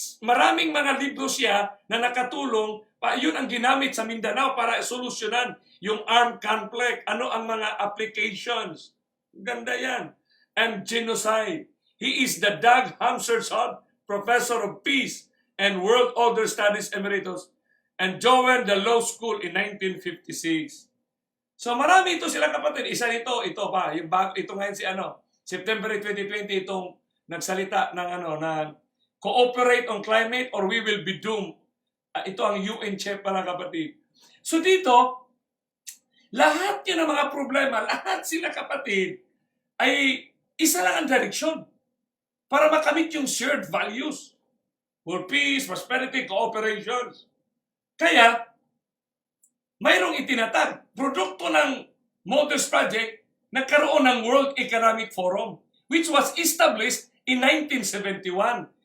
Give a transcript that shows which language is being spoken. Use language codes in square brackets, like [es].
[tl] Maraming mga libro siya na nakatulong, yun ang ginamit sa Mindanao para solusyonan yung armed conflict. Ano ang mga applications? Ganda yan. And genocide. [en] He is the Dag Hammarskjöld Professor of Peace and World Order Studies Emeritus and joined the law school in 1956. [tl] So marami ito sila, kapatid. Isa nito, ito pa. Ito ngayon si September 2020, itong nagsalita ng [en] cooperate on climate or we will be doomed. [tl] Ito ang UN chief pala, kapatid. So dito, lahat yun ang mga problema, lahat sila, kapatid, ay isa lang ang direksyon para makamit yung [en] shared values for peace, prosperity, cooperations. [tl] Kaya, mayroong itinatag. Produkto ng Models Project, nagkaroon ng World Economic Forum, [en] which was established in 1971.